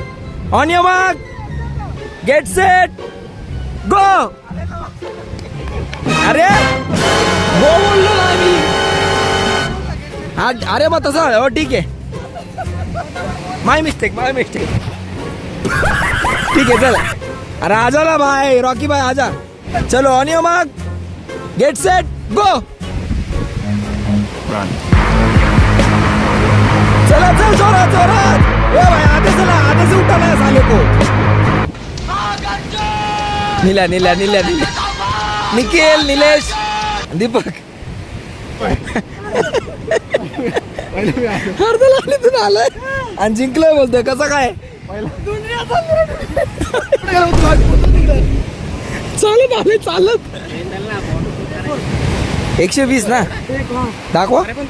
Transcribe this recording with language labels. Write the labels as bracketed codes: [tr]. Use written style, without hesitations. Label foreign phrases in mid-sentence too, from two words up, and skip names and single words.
[en] on your mark get set go. [mr] अरे गो बोललो ना मी. हा अरे मग तसं हो ठीक आहे. [en] my mistake [mr] ठीक आहे चला. [hi] अरे आजा ना भाई, रॉकी भाई आजा. [en] चलो on your mark get set go. [mr] चला चल जोरात जोरात. [hi] ए भाई आगे चला, आगे से उठाना है साले को. [mr] नीला निखिल, निलेश, दीपक अर्धलालीतून आलाय आणि जिंकलोय बोलतोय. कसं काय चालत 120 ना दाखवा.